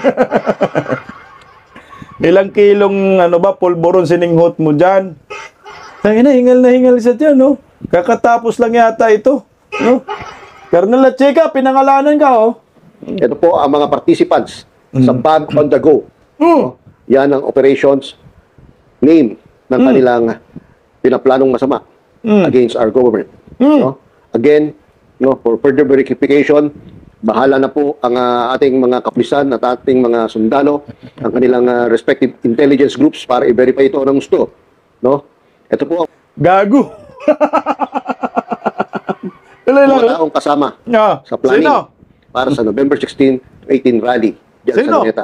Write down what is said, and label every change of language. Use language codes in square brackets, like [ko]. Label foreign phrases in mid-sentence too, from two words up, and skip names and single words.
[tl] Ilang kilong pulburon sininghot mo dyan. Tangina, hingal na hingal sa dyan, no? Kakatapos lang yata ito, no? Colonel Lachica, pinangalanan ka, oh. Ito po ang mga participants sa Bag on the Go. No? Yan ang operations name ng kanilang pinaplanong masama [en] against our government. [tl] No? Again, no, [en] for further verification, [tl] bahala na po ang ating mga kapulisan at ating mga sundalo, ang kanilang [en] respective intelligence groups [tl] para i-verify ito ng gusto. No? Ito po ang gago. mga taong kasama sa planning para sa November 16 to 18 rally dyan sa Luneta.